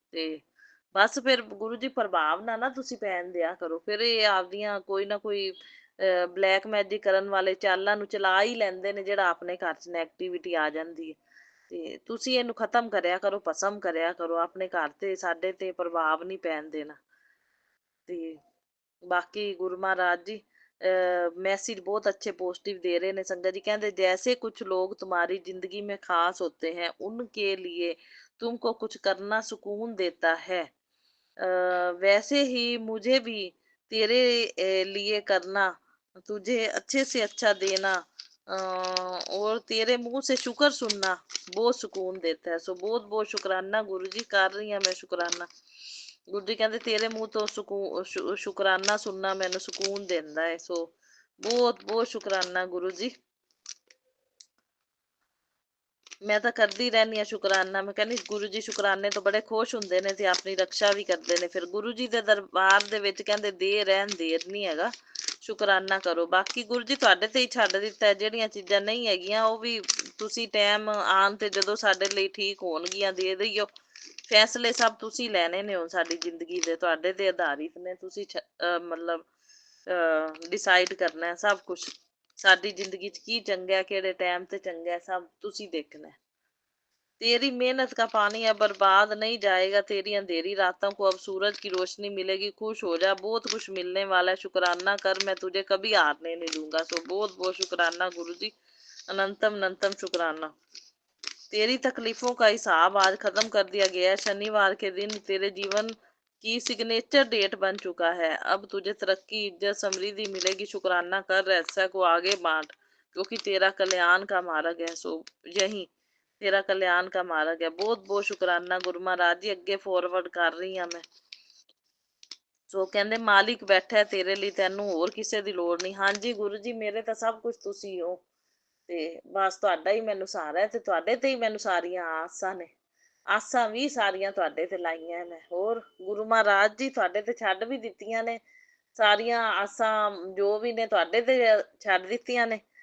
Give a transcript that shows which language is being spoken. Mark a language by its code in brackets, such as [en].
[pa] ਤੇ ਬਸ ਫਿਰ ਗੁਰੂ ਜੀ ਪ੍ਰਭਾਵ ਨਾ ਤੁਸੀਂ ਪੈਣ ਦਿਆ ਕਰੋ, ਫਿਰ ਇਹ ਆਪਦੀਆਂ ਕੋਈ ਨਾ ਕੋਈ ਬਲੈਕ ਮੈਜਿਕ ਕਰਨ ਵਾਲੇ ਚਾਲਾਂ ਨੂੰ ਚਲਾ ਹੀ ਲੈਂਦੇ ਨੇ, ਜਿਹੜਾ ਆਪਣੇ ਘਰ 'ਚ ਨੈਗੇਟਿਵਿਟੀ ਆ ਜਾਂਦੀ ਹੈ। ਤੇ ਤੁਸੀਂ ਇਹਨੂੰ ਖਤਮ ਕਰਿਆ ਕਰੋ, ਭਸਮ ਕਰਿਆ ਕਰੋ, ਆਪਣੇ ਘਰ ਤੇ ਸਾਡੇ ਤੇ ਪ੍ਰਭਾਵ ਨਹੀਂ ਪੈਣ ਦੇਣਾ। ਤੇ ਬਾਕੀ [hi] ਗੁਰੂ महाराज जी मैसेज बहुत अच्छे पॉजिटिव दे रहे हैं संगत जी। कहते जैसे कुछ लोग तुम्हारी जिंदगी में खास होते हैं, उनके लिए तुमको कुछ करना सुकून देता है, वैसे ही मुझे भी तेरे लिए करना, तुझे अच्छे से अच्छा देना, और तेरे मुंह से शुक्र सुनना बहुत सुकून देता है। सो बहुत बहुत शुक्राना गुरु जी, कर रही हूँ मैं शुक्राना। गुरु जी कहते तेरे मुंह तो शुक्राना सुनना मैंने सुकून देता है। सो बहुत बहुत शुक्राना गुरु जी। [pa] ਮੈਂ ਤਾਂ ਕਰਦੀ ਰਹਿੰਦੀ ਹਾਂ ਸ਼ੁਕਰਾਨਾ। ਮੈਂ ਕਹਿੰਦੀ ਗੁਰੂ ਜੀ ਸ਼ੁਕਰਾਨੇ ਤੋਂ ਬੜੇ ਖੁਸ਼ ਹੁੰਦੇ ਨੇ ਤੇ ਆਪਣੀ ਰੱਖਿਆ ਵੀ ਕਰਦੇ ਨੇ। ਫਿਰ ਗੁਰੂ ਜੀ ਦੇ ਦਰਬਾਰ ਦੇ ਵਿੱਚ ਕਹਿੰਦੇ ਦੇ ਰਹਿਣ ਦੇਰ ਨਹੀਂ ਹੈਗਾ, ਸ਼ੁਕਰਾਨਾ ਕਰੋ। ਬਾਕੀ ਗੁਰੂ ਜੀ ਤੁਹਾਡੇ ਤੇ ਹੀ ਛੱਡ ਦਿੱਤਾ, ਜਿਹੜੀਆਂ ਚੀਜ਼ਾਂ ਨਹੀਂ ਹੈਗੀਆਂ ਉਹ ਵੀ ਤੁਸੀਂ ਟਾਈਮ ਆਉਣ ਤੇ ਜਦੋਂ ਸਾਡੇ ਲਈ ਠੀਕ ਹੋਣਗੀਆਂ ਦੇ ਦਿਓ। ਫੈਸਲੇ ਸਭ ਤੁਸੀਂ ਲੈਣੇ ਨੇ ਹੁਣ ਸਾਡੀ ਜ਼ਿੰਦਗੀ ਦੇ, ਤੁਹਾਡੇ ਤੇ ਆਧਾਰਿਤ ਨੇ। ਤੁਸੀਂ ਮਤਲਬ ਡਿਸਾਈਡ ਕਰਨਾ ਸਭ ਕੁਝ, ਸਾਡੀ ਜ਼ਿੰਦਗੀ 'ਚ ਕੀ ਚੰਗਾ, ਕਿਹੜੇ ਟਾਈਮ ਤੇ ਚੰਗਾ, ਸਭ ਤੁਸੀਂ ਦੇਖਣਾ। [hi] तेरी मेहनत का पानी अब बर्बाद नहीं जाएगा, तेरी अंधेरी रातों को अब सूरज की रोशनी मिलेगी। खुश हो जा, बहुत कुछ मिलने वाला है, शुक्राना कर, मैं तुझे कभी हारने नहीं दूंगा। सो बहुत बहुत शुक्राना गुरु जी, अनंतम अनंतम शुक्राना। तेरी तकलीफों का हिसाब आज खत्म कर दिया गया है। शनिवार के दिन तेरे जीवन की सिग्नेचर डेट बन चुका है। अब तुझे तरक्की, इज्जत, समृद्धि मिलेगी। शुक्राना कर, रहस्य को आगे बांट, क्योंकि तेरा कल्याण का मार्ग है। सो यही तेरा कल्याण का मार्ग है। बहुत बहुत शुक्राना गुरु महाराज जी, [pa] ਅੱਗੇ ਫੋਰਵਰਡ ਕਰ ਰਹੀ ਹਾਂ ਮੈਂ। ਸੋ ਕਹਿੰਦੇ ਮਾਲਿਕ ਬੈਠਾ ਤੇਰੇ ਲਈ, ਤੈਨੂੰ ਹੋਰ ਕਿਸੇ ਦੀ ਲੋੜ ਨਹੀਂ। ਹਾਂਜੀ ਗੁਰੂ ਜੀ, ਮੇਰੇ ਤਾਂ ਸਭ ਕੁਝ ਤੁਸੀਂ ਹੋ, ਤੇ ਬਸ ਤੁਹਾਡਾ ਹੀ ਮੈਨੂੰ ਸਹਾਰਾ ਹੈ, ਤੇ ਤੁਹਾਡੇ ਤੇ ਹੀ ਮੈਨੂੰ ਸਾਰੀਆਂ ਆਸਾਂ ਨੇ। ਆਸਾਂ ਵੀ ਸਾਰੀਆਂ ਤੁਹਾਡੇ ਤੇ ਲਾਈਆਂ ਮੈਂ। ਹੋਰ ਗੁਰੂ ਮਹਾਰਾਜ ਜੀ ਤੁਹਾਡੇ ਤੇ ਛੱਡ ਵੀ ਦਿੱਤੀਆਂ ਨੇ ਸਾਰੀਆਂ ਆਸਾਂ, ਜੋ ਵੀ ਨੇ ਤੁਹਾਡੇ ਤੇ ਛੱਡ ਦਿੱਤੀਆਂ ਨੇ।